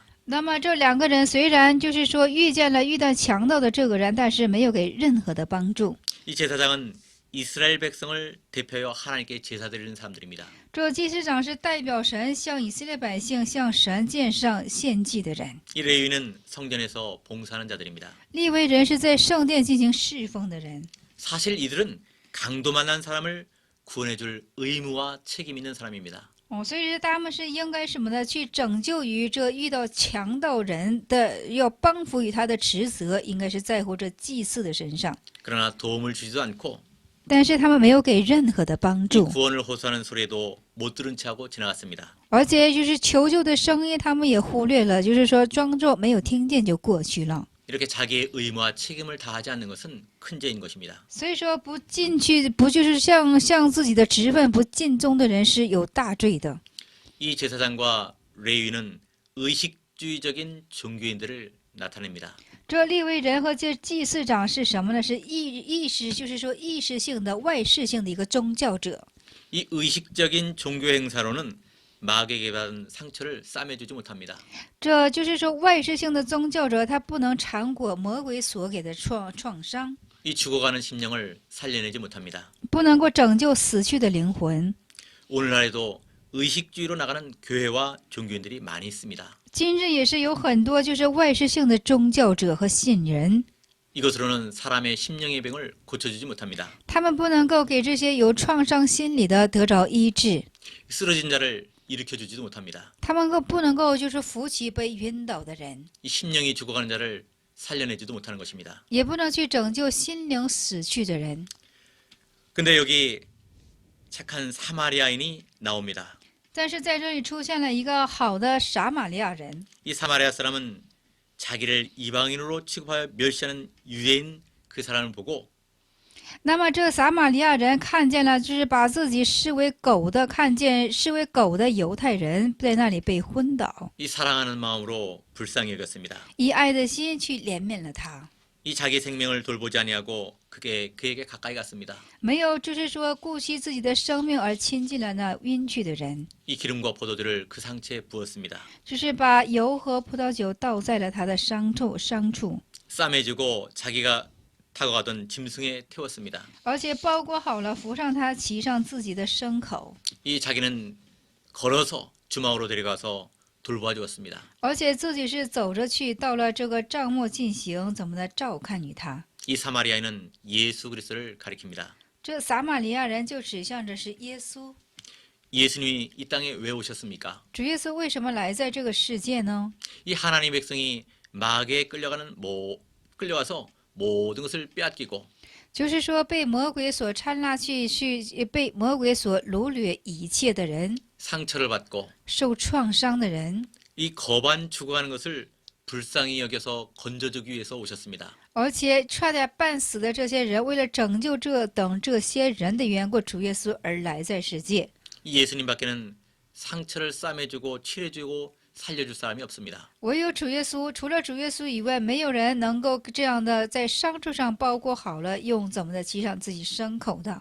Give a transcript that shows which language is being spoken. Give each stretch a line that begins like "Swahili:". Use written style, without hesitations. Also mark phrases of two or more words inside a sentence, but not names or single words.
Chinese: 那么这两个人虽然就是说遇到强盗的这个人，但是没有给任何的帮助。
Korean: 이 제사장은 이스라엘 백성을 대표하여 하나님께 제사 드리는 사람들입니다.
Chinese: 这祭司长是代表神向以色列百姓向神献上献祭的人，
Korean: 이 레위는 성전에서 봉사하는 자들입니다.
Chinese: 利未人是在圣殿进行侍奉的人。
Korean: 사실 이들은 강도 만난 사람을 구원해줄 의무와 책임 있는 사람입니다.
Chinese: 所以说他们是应该什么呢？去拯救于这遇到强盗人的，要帮扶于他的职责，应该是在乎这祭司的身上。
Korean: 그러나 도움을 주지도 않고
Chinese: 但是他们没有给任何的帮
Korean: 이
Chinese: 助，
Korean: 구원을 호소하는 소리에도 못 들은 채 하고 지나갔습니다.
Chinese: 而且就是求救的声音，他们也忽略了，就是说装作没有听见就过去了。
Korean: 이렇게 자기의 의무와 책임을 다하지 않는 것은 큰 죄인 것입니다.
Chinese: 所以说不进去，不就是向自己的职分不尽忠的人是有大罪的。
Korean: 이 제사장과 레위는 의식주의적인 종교인들을 나타냅니다.
Chinese: 这利未人和这祭司长是什么呢？是意识，就是说意识性的、外视性的一个宗教者。
Korean: 이 의식적인 종교 행사로는 마귀에게 받은 상처를 싸매주지 못합니다.
Chinese: 这就是说外视性的宗教者，他不能缠裹魔鬼所给的创伤，
Korean: 이 죽어가는 심령을 살려내지 못합니다.
Chinese: 不能够拯救死去的灵魂。
Korean: 오늘날에도 의식주의로 나가는 교회와 종교인들이 많이 있습니다.
Chinese: 今日也是有很多就是外视性的宗教者和信人，
Korean: 이것으로는 사람의 심령의 병을 고쳐주지 못합니다.
Chinese: 他们不能够给这些有创伤心理的得着医治，
Korean: 쓰러진 자를 일으켜주지도 못합니다.
Chinese: 他们不能够就是扶起被晕倒的人，
Korean: 이 심령이 죽어가는 자를 살려내지도 못하는 것입니다.
Chinese: 也不能去拯救心灵死去的人。
Korean: 근데 여기 착한 사마리아인이 나옵니다.
Chinese: 但是在这里出现了一个好的撒玛利亚人，
Korean: 이 사마리아 사람은 자기를 이방인으로 취급하여 멸시하는 유대인 그 사람을 보고
Chinese: 那么这撒玛利亚人看见了，就是把自己视为狗的，看见视为狗的犹太人在那里被昏倒，
Korean: 이 사랑하는 마음으로 불쌍히 여겼습니다.
Chinese: 以爱的心去怜悯了他，
Korean: 이 자기 생명을 돌보지 아니하고 그에게 가까이 갔습니다.
Chinese: 没有就是说顾惜自己的生命而亲近了那晕去的人，
Korean: 이 기름과 포도주를 그 상처에 부었습니다.
Chinese: 就是把油和葡萄酒倒在了他的伤处，
Korean: 싸매주고 자기가 타고 가던 짐승에 태웠습니다.
Chinese: 而且包裹好了，扶上他，骑上自己的牲口，
Korean: 이 자기는 걸어서 주막으로 데려가서 돌보아 주었습니다.
Chinese: 而且自己是走着去，到了这个帐幕进行怎么的照看于他。
Korean: 이 사마리아인은 예수 그리스도를 가리킵니다.
Chinese: 这撒玛利亚人就指向着是耶稣。
Korean: 예수님이 이 땅에 왜 오셨습니까?
Chinese: 主耶稣为什么来在这个世界呢？
Korean: 이 하나님 백성이 마귀에 끌려와서 모든 것을 빼앗기고
Chinese: 就是说被魔鬼所掺拉去被魔鬼所掳掠一切的人，
Korean: 상처를 받고
Chinese: 受创伤的人，
Korean: 이 거반 죽어가는 것을 불쌍히 여겨서 건져주기 위해서 오셨습니다.
Chinese: 而且差点半死的这些人，为了拯救这些人的缘故，主耶稣而来在世界。
Korean: 이 예수님밖에는 상처를 싸매주고 치료해주고 살려줄 사람이 없습니다.
Chinese: 唯有主耶稣，除了主耶稣以外，没有人能够这样的在伤处上包裹好了，用怎么的骑上自己牲口的。